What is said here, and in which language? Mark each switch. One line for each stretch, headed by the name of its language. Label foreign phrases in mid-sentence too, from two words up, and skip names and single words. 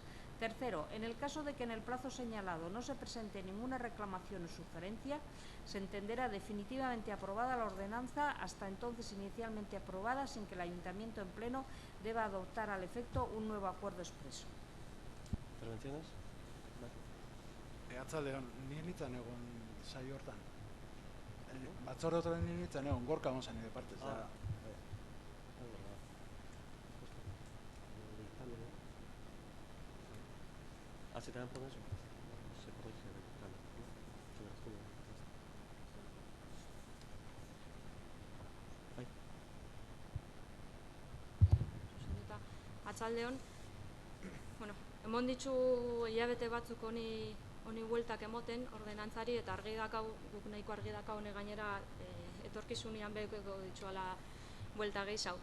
Spanish: Tercero, en el caso de que en el plazo señalado no se presente ninguna reclamación o sugerencia, se entenderá definitivamente aprobada la ordenanza, hasta entonces inicialmente aprobada, sin que el Ayuntamiento en pleno deba adoptar al efecto un nuevo acuerdo expreso. ¿Intervenciones?
Basque: Arratsaldeon, ni nintzen egon saio hortan. Batzorde horretan ni nintzen egon, Gorka egon zen nire partez.
Spanish: Así también por eso se corrige el cambio, ¿no? Se verás tú.
Basque: Arratsaldeon, bueno, emon ditu hilabete batzuk honi bueltak emoten ordenantzari, eta argi dakau, guk nahiko argi dakau honi gainera etorkizunean beheko dituala buelta gehiago.